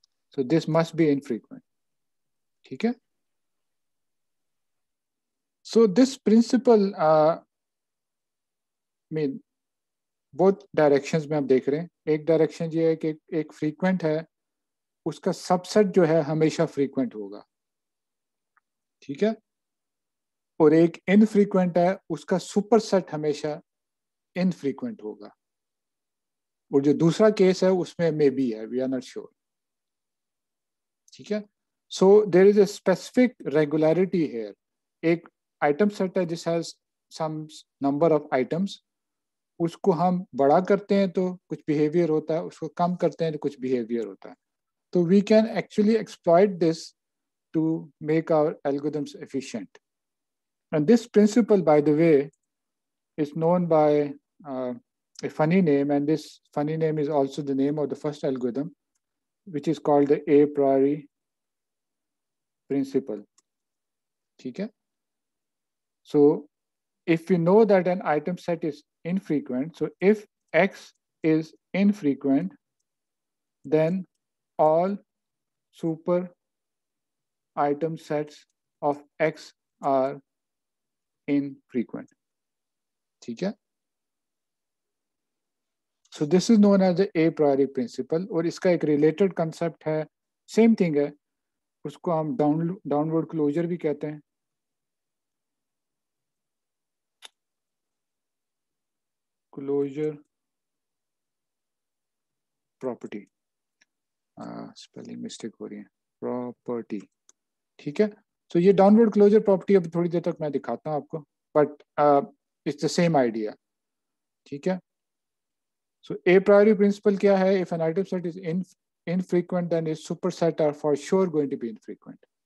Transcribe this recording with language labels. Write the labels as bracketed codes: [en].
[en] So this must be infrequent. Okay. So this principle, mean both directions [hi] में हम देख रहे हैं. एक डायरेक्शन ये है कि एक फ्रीक्वेंट है, उसका सबसेट जो है हमेशा फ्रीक्वेंट होगा. ठीक है. और एक इनफ्रीक्वेंट है, उसका सुपरसेट हमेशा इनफ्रीक्वेंट होगा. और जो दूसरा केस है उसमें [en] maybe [hi] है, [en] We are not sure. [hi] ठीक है. [en] So there is a specific regularity here. [hi] एक आइटम सेट है जिस [en] has some number of items, [hi] उसको हम बड़ा करते हैं तो कुछ बिहेवियर होता है, उसको कम करते हैं तो कुछ बिहेवियर होता है. [en] तो we can actually exploit this to make our algorithms efficient. And this principle, by the way, is known by a funny name, and this funny name is also the name of the first algorithm, which is called the a priori principle. Okay? So if we know that an item set is infrequent, so if X is infrequent, then all super item sets of X are infrequent. Okay? So this is known as the a priori principle. [hi] और इसका एक [en] related concept [hi] है, [en] same thing [hi] है, उसको हम downward closure भी कहते हैं. [en] Closure property. [hi] स्पेलिंग मिस्टेक हो रही है. Property. ठीक है. So ये downward closure property अभी थोड़ी देर तक मैं दिखाता हूँ आपको, [en] but it's the same idea. [hi] ठीक है. [en] So a priori principle [hi] क्या है? [en] If an item set is infrequent, then its superset are for sure going to be infrequent.